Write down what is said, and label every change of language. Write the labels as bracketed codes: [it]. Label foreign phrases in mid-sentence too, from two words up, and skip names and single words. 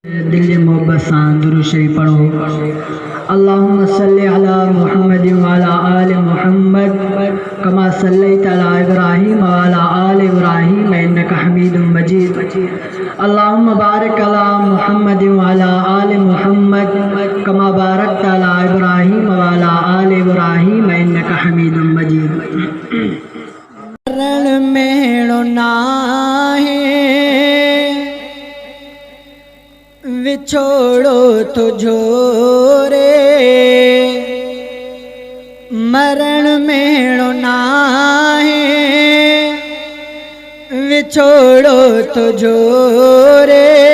[sd] दिल मोहब्बत सां दुरूद शरीफ पढ़ो। [ar] اللهم صل على محمد و على آل محمد كما صليت على إبراهيم و على آل إبراهيم إنك حميد مجيد. اللهم بارك على محمد و على آل محمد كما باركت على إبراهيم و على آل إبراهيم إنك حميد مجيد. [sd] रण मेणो नाहे विछोड़ो तुझो रे, मरण मेणो नाहे विछोड़ो तुझो रे,